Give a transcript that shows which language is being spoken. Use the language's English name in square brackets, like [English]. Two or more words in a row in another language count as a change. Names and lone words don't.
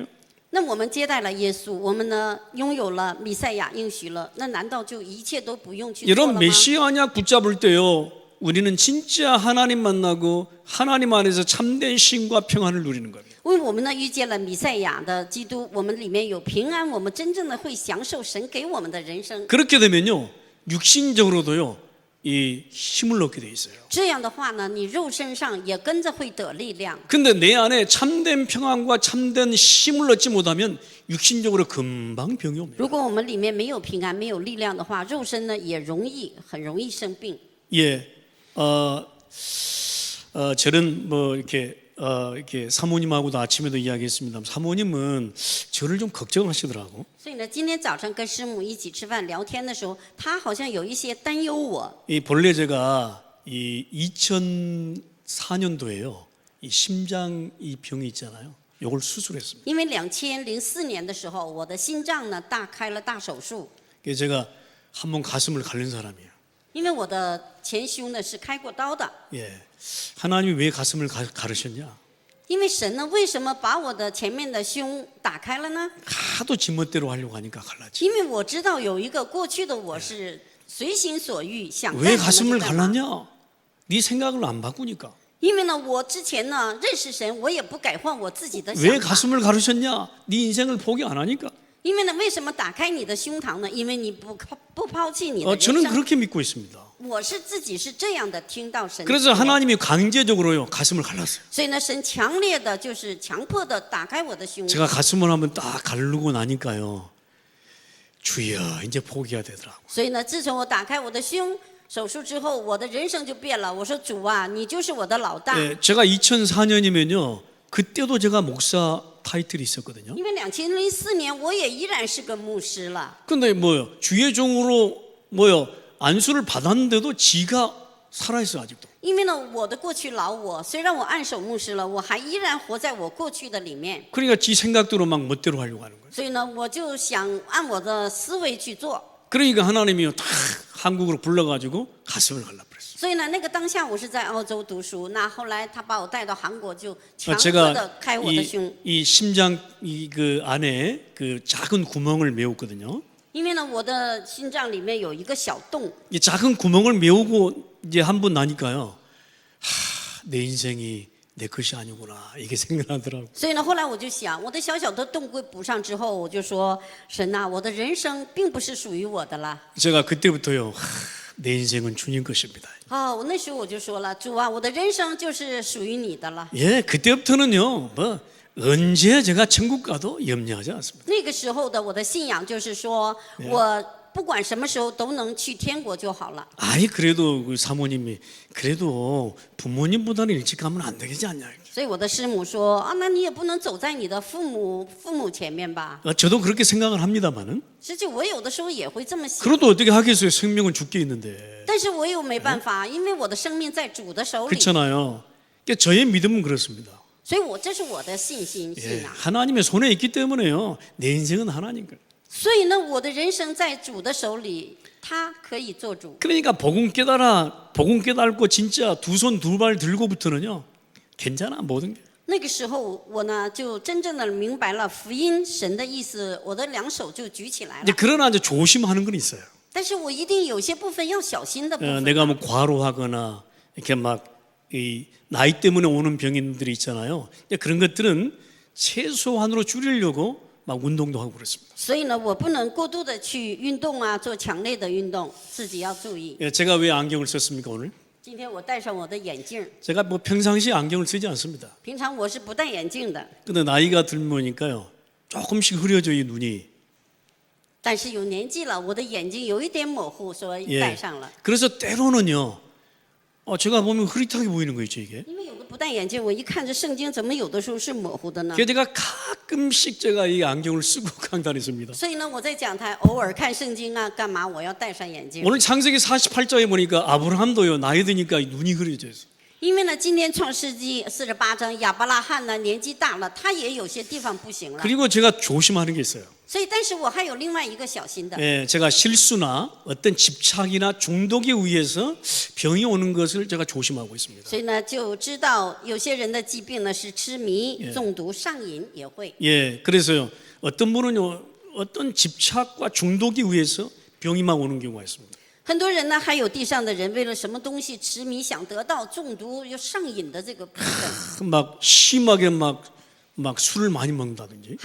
[Chinese] 那我们接待了耶稣，我们呢拥有了弥赛亚应许了，那难道就一切都不用去做了 [Korean] 여러분 [Chinese] 吗？ [Korean] 메시아냐 붙잡을 때요, 우리는 진짜 하나님 만나고 하나님 안에서 참된 쉼과 평안을 누리는 겁니다. [Chinese] 因为我们呢遇见了弥赛亚的基督，我们里面有平安，我们真正的会享受神给我们的人生。 [Korean] 그렇게 되면요, 육신적으로도요, 이 힘을 얻게 돼 있어요. [Chinese] 这样的话呢，你肉身上也跟着会得力量。 [Korean] 근데 내 안에 참된 평안과 참된 힘을 얻지 못하면 육신적으로 금방 병이 옵니다. [Chinese] 如果我们里面没有平安、没有力量的话，肉身呢也很容易生病。 [Korean] 예, 저는 뭐 이렇게 사모님하고도 아침에도 이야기했습니다. 사모님은 저를 좀 걱정하시더라고. [Chinese] 所以呢，今天早上跟师母一起吃饭聊天的时候，他好像有一些担忧我。 [Korean] 이 본래 제가 이 2004년도에요. 이 심장 이 병이 있잖아요. 요걸 수술했습니다. [Chinese] 因为2004年的时候，我的心脏呢开了大手术， [Korean] 그래서 제가 한번 가슴을 갈른 사람이에요. [Chinese] 因为我的前胸呢是开过刀的。 [Korean] 예, 하나님이 왜 가슴을 가르셨냐? [Chinese] 因为神呢，为什么把我的前面的胸打开了呢？ [Korean] 하도 지멋대로 하려고 하니까 갈라지. [Chinese] 因为我知道有一个过去的我是随心所欲，想干 [Korean] 왜 [Chinese] 什么 [Korean] 가슴을 [Chinese] 就干嘛。 [Korean] 갈랐냐? 네 생각을 안 바꾸니까. [Chinese] 因为呢，我之前呢认识神，我也不改换我自己的 [Korean] 왜 [Chinese] 想法。 [Korean] 가슴을 가르셨냐? 네 인생을 포기 안 하니까. [Chinese] 因为呢，为什么打开你的胸膛呢？因为你不抛弃你的人 [Korean] 저는 [Chinese] 生。 [Korean] 그렇게 믿고 있습니다. [Chinese] 我是自己是这样的听到神的 [Korean] 그래서 [Chinese] 话， [Korean] 하나님이 강제적으로요 가슴을 갈랐어요. [Chinese] 所以呢，神强烈的就是强迫的打开我的胸。 [Korean] 제가 가슴을 한번 딱 가르고 나니까요, 주여 이제 포기해야 되더라고. [Chinese] 所以呢，自从我打开我的胸手术之后，我的人生就变了。我说主啊，你就是我的老大。 [Korean] 예, 제가 2004년이면요, 그때도 제가 목사 타이틀이 있었거든요. [Chinese] 因为2004年我也依然是个牧师了。 [Korean] 근데 뭐요, 주의 종으로 뭐요, 안수를 받았는데도 지가 살아있어 아직도. [Chinese] 因为呢，我的过去老我，虽然我按手牧师了，我还依然活在我过去的里面。 [Korean] 그러니까 지 생각대로 막 멋대로 하려고 하는 거예요. [Chinese] 所以呢，我就想按我的思维去做。 [Korean] 그러니까 하나님이요 다 한국으로 불러가지고 가슴을 갈라버렸어요. [Chinese] 所以呢，那个当下我是在澳洲读书，那后来他把我带到韩国，就强迫 [Korean] 제가 [Chinese] 的开我的胸。 [Korean] 이 심장 그 안에 그 작은 구멍을 메웠거든요. [Chinese] 因为呢，我的心脏里面有一个小洞， [Korean] 이 작은 구멍을 메우고 이제 한 번 나니까요, 내 인생이 내 것이 아니구나 이게 생각나더라고. [Chinese] 所以呢，后来我就想，我的小小的洞给补上之后，我就说，神呐、我的人生并不是属于我的了。 [Korean] 제가 그때부터요, 내 인생은 주님 것입니다. [Chinese] 我那时候我就说了，主啊，我的人生就是属于你的了。 [Korean] 예, 그때부터는요, 뭐 언제 제가 천국 가도 염려하지 않습니다. [Chinese] 那个时候的我的信仰就是说，我不管什么时候都能去天国就好了。 [Korean] 아이 그래도 그 사모님이 그래도 부모님보다는 일찍 가면 안 되겠지 않냐. [Chinese] 所以我的师母说啊，那你也不能走在你的父母前面吧。 [Korean] 저도 그렇게 생각을 합니다만은 [Chinese] 实际我有的时候也会这么想， [Korean] 그래도 어떻게 하겠어요? 생명은 죽게 있는데. [Chinese] 但是我又没办法，因为我的生命在主的手里。 [Korean] 그렇잖아요. 그러니까 저의 믿음은 그렇습니다. [Chinese] 所以这是我的信心 [Korean] 예, [Chinese] 信仰。 [Korean] 하나님의 손에 있기 때문에요. 내 인생은 하나님 거예요. [Chinese] 所以呢，我的人生在主的手里，他可以做主。 [Korean] 그러니까 복음 깨달고 진짜 두 손 두 발 들고부터는요. 괜찮아 모든 게. [Chinese] 那个时候，我呢就真正的明白了福音神的意思，我的两手就举起来 [Korean] 이제 [Chinese] 了。 [Korean] 그러나 이제 조심하는 건 있어요. [Chinese] 但是我一定有些部分要小心的部分。 [Korean] 내가 뭐 과로하거나 이렇게 막 이 나이 때문에 오는 병인들이 있잖아요. 이제 그런 것들은 최소한으로 줄이려고 막 운동도 하고 그렇습니다. [Chinese] 所以呢，我不能过度的去运动啊，做强烈的运动，自己要注意。 [Korean] 예, 제가 왜 안경을 썼습니까 오늘? [Chinese] 今天我戴上我的眼镜， [Korean] 제가 뭐 평상시에 안경을 쓰지 않습니다. [Chinese] 平常我是不戴眼镜的， [Korean] 근데 나이가 들면니까요 조금씩 흐려져 이 눈이. [Chinese] 但是有年纪了，我的眼睛有一点模糊，所以戴上了。 [Korean] 그래서 때로는요. 제가 보면 흐릿하게 보이는 거 있죠 이게. [Chinese] 因为有的不戴眼镜，我一看这圣经怎么有的时候是模糊的呢？ [Korean] 그래서 제가 가끔씩 제가 이 안경을 쓰고 강단했습니다. [Chinese] 所以呢，我在讲台偶尔看圣经啊，干嘛我要戴上眼镜？ [Korean] 오늘 창세기 48장에 보니까 아브라함도요 나이 드니까 눈이 흐려져 있어. [Chinese] 因为呢，今天创世纪48章，亚伯拉罕呢年纪大了，他也有些地方不行了。 [Korean] 그리고 제가 조심하는 게 있어요. [Chinese] 所以，但是我还有另外一个小心的， [Korean] 예, 제가 실수나 어떤 집착이나 중독에 의해서 병이 오는 것을 제가 조심하고 있습니다. [Chinese] 所以呢，就知道有些人的疾病呢是痴迷、中毒、上瘾也会。 [Korean] 예, 그래서요 어떤 분은요 어떤 집착과 중독에 의해서 병이 막 오는 경우가 있습니다. [Chinese] 很多人呢，还有地上的人，为了什么东西痴迷，想得到中毒又上瘾的这个部分。 [Korean] 막 심하게 막 술을 많이 먹는다든지,